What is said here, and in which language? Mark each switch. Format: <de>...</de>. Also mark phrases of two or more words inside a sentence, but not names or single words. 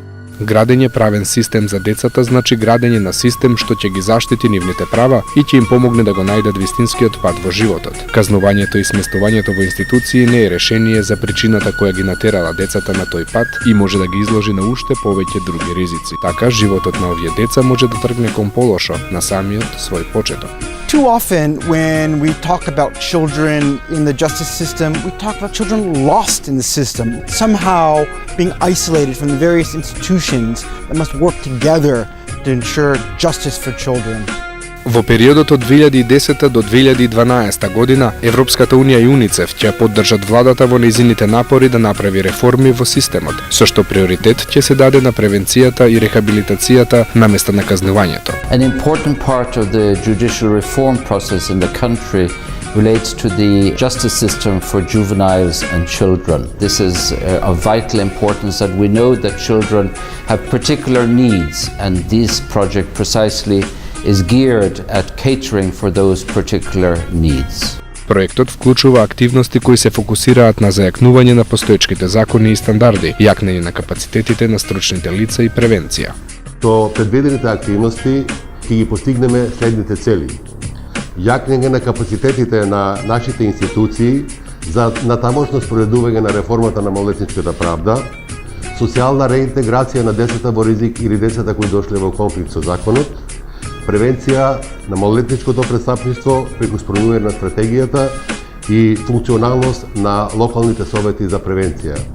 <mk>Градење правен систем за децата значи градење на систем што ќе ги заштити нивните права и ќе им помогне да го најдат вистинскиот пат во животот. Казнувањето и сместувањето во институции не е решение за причината која ги натерала децата на тој пат и може да ги изложи на уште повеќе други ризици. Така, животот на овие деца може да тргне кон полошо на самиот свој почеток.</mk> <en>Too often, when we talk about children in the justice system, we talk about children lost in the system, somehow being isolated from the various institutions that must work together to ensure justice for children.</en> <mk>Во периодот од 2010 до 2012 година, Европската Унија и УНИЦЕФ ќе поддржат владата во нејзините напори да направи реформи во системот, со што приоритет ќе се даде на превенцијата и рехабилитацијата наместо на казнувањето.</mk> <en>An important part of the judicial reform process in the country relates to the justice system for juveniles and children. This is of vital importance that we know that children have particular needs, and this project precisely is geared at catering for those particular needs.</en> <mk>Проектот вклучува активности кои се фокусираат на зајакнување на постоечките закони и стандарди, јакнење на капацитетите на стручните лица и превенција. Со предвидените активности ќе ги постигнеме следните цели: јакнење на капацитетите на нашите институции за натамошно спроведување на реформата на малолетничката правда, социјална реинтеграција на децата во ризик или децата кои дошле во конфликт со законот, превенција на малолетничкото престапништво преку спроведување на стратегијата и функционалност на локалните совети за превенција.</mk>